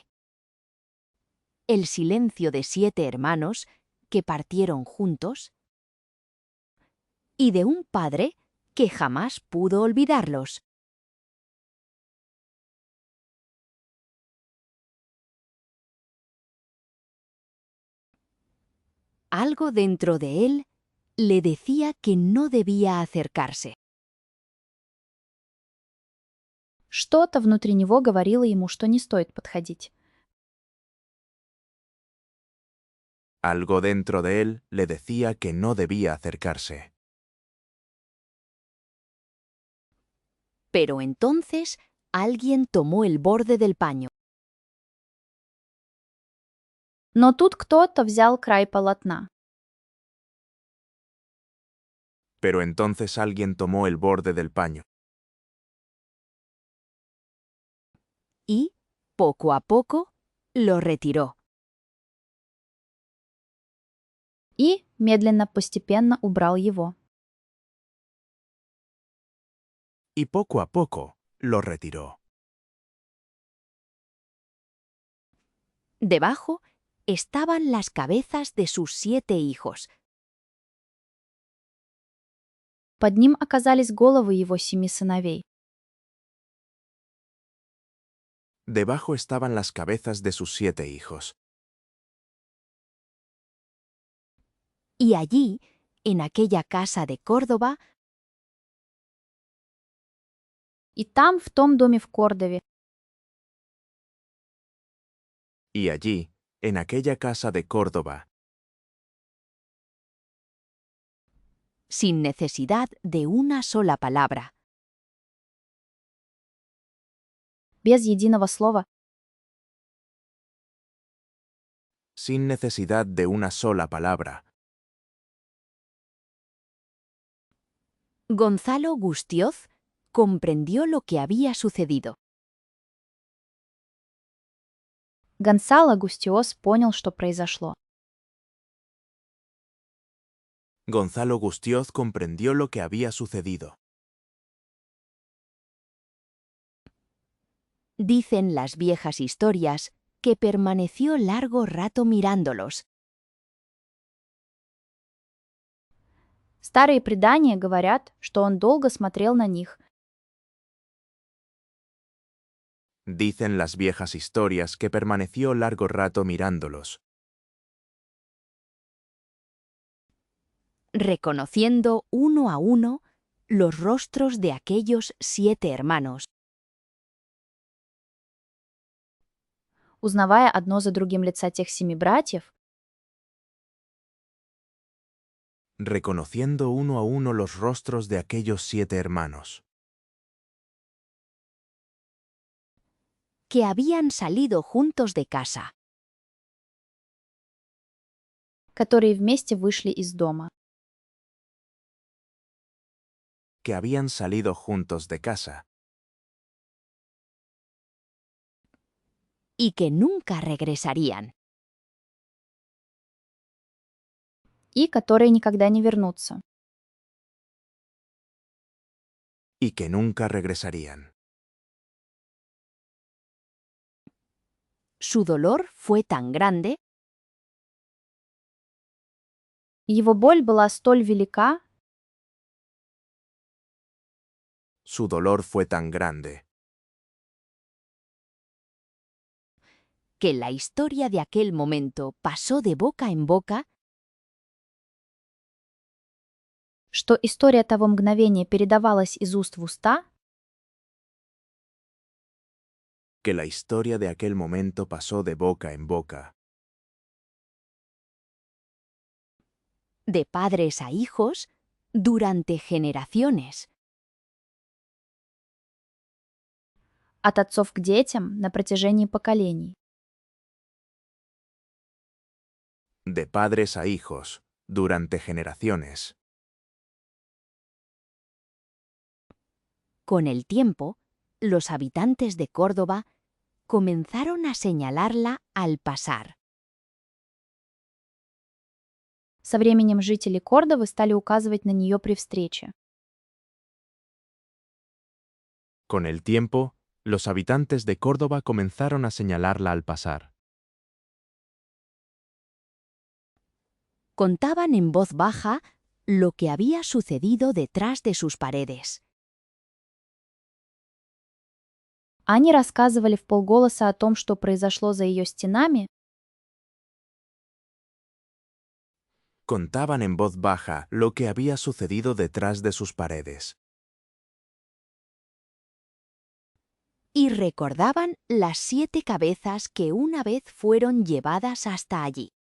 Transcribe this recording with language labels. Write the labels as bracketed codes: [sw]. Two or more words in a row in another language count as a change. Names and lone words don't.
[es] El silencio de 7 hermanos que partieron juntos y de un padre que jamás pudo olvidarlos. Algo dentro de él le decía que no debía acercarse. [ru] Что-то внутри него говорило ему, что не стоит подходить. [es] Algo dentro de él le decía que no debía acercarse. Pero entonces alguien tomó el borde del paño. [ru] Но тут кто-то взял край полотна. [es] Pero entonces alguien tomó el borde del paño. Y, poco a poco, lo retiró. [ru] И медленно, постепенно убрал его. [es] Y poco a poco lo retiró. Debajo estaban las cabezas de sus 7 hijos, [ru] Под ним оказались головы его 7 сыновей. [es] Debajo estaban las cabezas de sus 7 hijos. y allí, en aquella casa de Córdoba, [ru] И там, в том доме в Кордове, [es] Y allí, en aquella casa de Córdoba, sin necesidad de una sola palabra, [ru] без единого слова, [es] sin necesidad de una sola palabra, Gonzalo Gustioz comprendió lo que había sucedido. [ru] Гонсало Густиос понял, что произошло. [es] Gonzalo Gustioz comprendió lo que había sucedido. Dicen las viejas historias que permaneció largo rato mirándolos, [ru] Старые предания говорят, что он долго смотрел на них, [es] Dicen las viejas historias que permaneció largo rato mirándolos, reconociendo uno a uno los rostros de aquellos 7 hermanos, [ru] узнавая одно за другим лица тех 7 братьев, [es] reconociendo uno a uno los rostros de aquellos 7 hermanos, que habían salido juntos de casa, [ru] которые вместе вышли из дома. [es] que habían salido juntos de casa, y que nunca regresarían. [ru] И которые никогда не вернутся. [es] Y que nunca regresarían. Su dolor fue tan grande [ru] Его боль была столь велика, [es] Su dolor fue tan grande que la historia de aquel momento pasó de boca en boca [ru] что история того мгновения передавалась из уст в уста, [es] que la historia de aquel momento pasó de boca en boca, de padres a hijos durante generaciones. [ru] от отцов к детям на протяжении поколений. [es] de padres a hijos, durante generaciones. Con el tiempo, los habitantes de Córdoba comenzaron a señalarla al pasar. [ru] Со временем жители Кордовы стали указывать на нее при встрече. [es] Con el tiempo, los habitantes de Córdoba comenzaron a señalarla al pasar. Contaban en voz baja lo que había sucedido detrás de sus paredes. [ru] Они рассказывали вполголоса о том, что произошло за ее стенами, [es] Contaban en voz baja lo que había sucedido detrás de sus paredes. Y recordaban las 7 cabezas que una vez fueron llevadas hasta allí.